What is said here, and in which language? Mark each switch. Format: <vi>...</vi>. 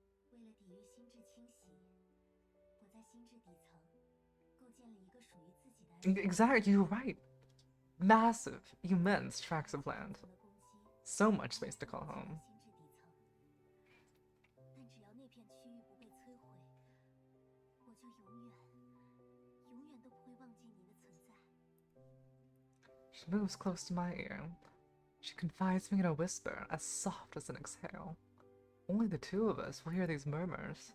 <zh>为了抵御心智清洗，我在心智底层构建了一个属于自己的安全</zh> <en>Exactly, you're right. Massive, immense tracts of land.</en> <zh>的攻击。</zh> <en>So much space to call home.</en> <zh>心智底层，但只要那片区域不被摧毁，我就永远都不会忘记您的存在。</zh> <en>She moves close to my ear. She confides me in a whisper as soft as an exhale. Only the two of us will hear these murmurs.</en>